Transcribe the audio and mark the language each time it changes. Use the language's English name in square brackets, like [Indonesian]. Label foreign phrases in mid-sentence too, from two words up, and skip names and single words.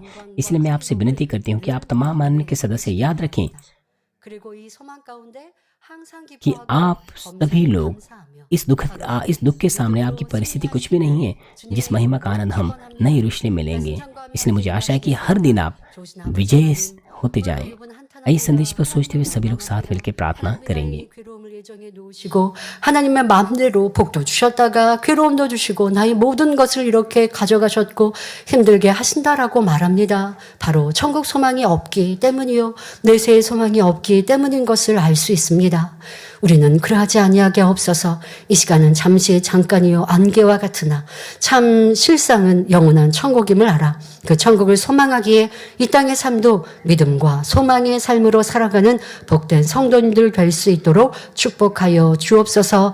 [Hindi] इसलिए मैं आपसे विनती करती हूँ कि आप तमाम मानव के सदस्य याद रखें कि आप सभी लोग इस दुख के सामने आपकी परिस्थिति कुछ भी नहीं है, जिस महिमा का आनंद हम नई यरूशलेम में लेंगे। इसलिए मुझे आशा है कि हर दिन आप विजय होते जाएं। इस संदेश पर सोचते हुए सभी लोग साथ मिलकर प्रार्थना करेंगे। [Korean] 하나님의 마음대로 복도 주셨다가 괴로움도 주시고 나의 모든 것을 이렇게 가져가셨고 힘들게 하신다라고 말합니다. 바로 천국 소망이 없기 때문이요, 내세의 소망이 없기 때문인 것을 알 수 있습니다. 우리는 그러하지 아니하게 없어서 이 시간은 잠시 잠깐이요 안개와 같으나 참 실상은 영원한 천국임을 알아 그 천국을 소망하기에 이 땅의 삶도 믿음과 소망의 삶으로 살아가는 복된 성도님들 될 수 있도록 축복하여 주옵소서.